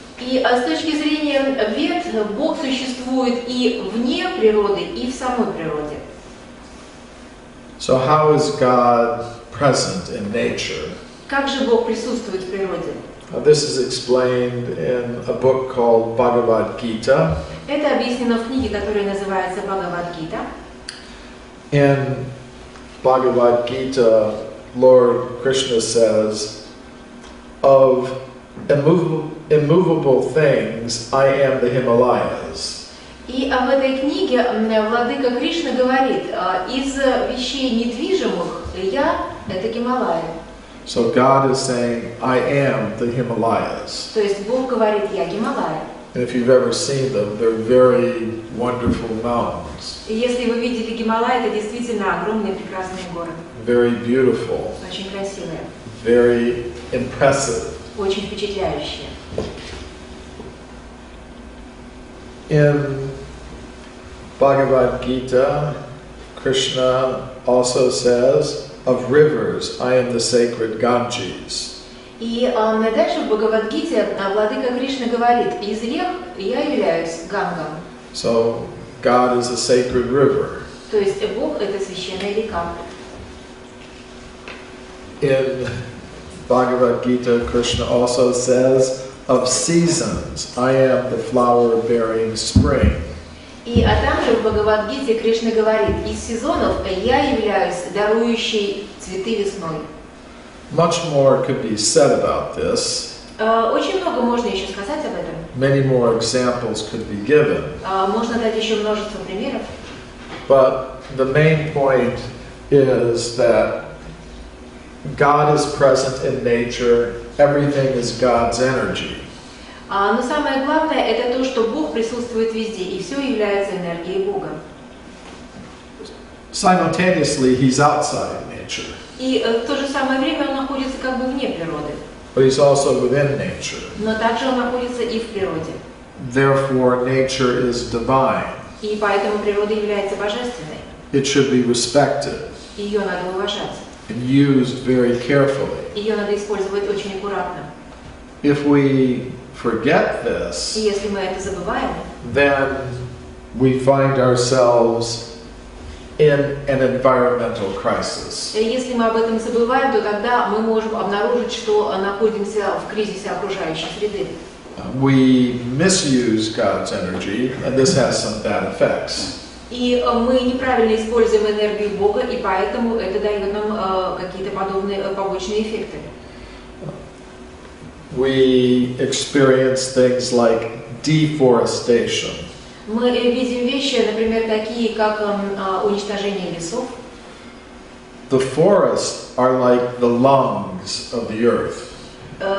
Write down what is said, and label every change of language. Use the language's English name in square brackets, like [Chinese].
[Russian] И с точки зрения Вед, Бог существует и вне природы, и в самой природе. [English] So how is God present in nature? [Russian] Как же Бог присутствует в природе? [English] This is explained in a book called Bhagavad Gita. [Russian] Это объяснено в книге, которая называется «Бхагавад-гита». [English] In Bhagavad Gita, Lord Krishna says, of immovable things, I am the Himalayas. [Russian] И в этой книге владыка Кришна говорит, из вещей недвижимых я – это Гималаи. [English] So God is saying, I am the Himalayas. [Russian] То есть Бог говорит, я Гималаи. [English] And if you've ever seen them, they're very wonderful mountains. [Russian] И если вы видели Гималаи, это действительно огромные прекрасные горы. [English] Very beautiful. [Russian] Очень красивые. [English] Very impressive. [Russian] Очень впечатляющие. [English] In Bhagavad Gita, Krishna also says, of rivers, I am the sacred Ganges. [Russian] И дальше в Бхагавад-гите владыка Кришна говорит, из рек я являюсь Гангом. [English] So God is a sacred river. [Russian] То есть Бог – это священная река. [English] In Bhagavad Gita, Krishna also says, of seasons, I am the flower-bearing spring. [Russian] И также в Бхагавад-гите Кришна говорит, из сезонов я являюсь дарующей цветы весной. [English] Much more could be said about this. [Russian] Очень много можно еще сказать об этом. [English] Many more examples could be given. [Russian] Можно дать еще множество примеров. [English] But the main point is that God is present in nature. Everything is God's energy. [Russian] Но самое главное это то, что Бог присутствует везде, и все является энергией Бога. [English] Simultaneously, He's outside nature, [Russian] И в то же самое время Он находится как бы вне природы, [English] but He's also within nature. [Russian] но также Он находится и в природе. [English] Therefore, nature is divine. [Russian] И поэтому природа является божественной. [English] It should be respected [Russian] Ее надо уважать. [English] and used very carefully. [Russian] Ее надо использовать очень аккуратно. [English] If we forget [Russian] И [English] this, [Russian] если мы это забываем, [English] then we find ourselves in an environmental crisis. [Russian] если мы об этом забываем, то тогда мы можем обнаружить, что находимся в кризисе окружающей среды. [English] We misuse God's energy, and this has some bad effects. [Russian] И мы неправильно используем энергию Бога, и поэтому это дает нам какие-то подобные побочные эффекты. [English] We experience things like deforestation. [Russian] Мы видим вещи, например, такие, как уничтожение лесов. [English] The forests are like the lungs of the earth.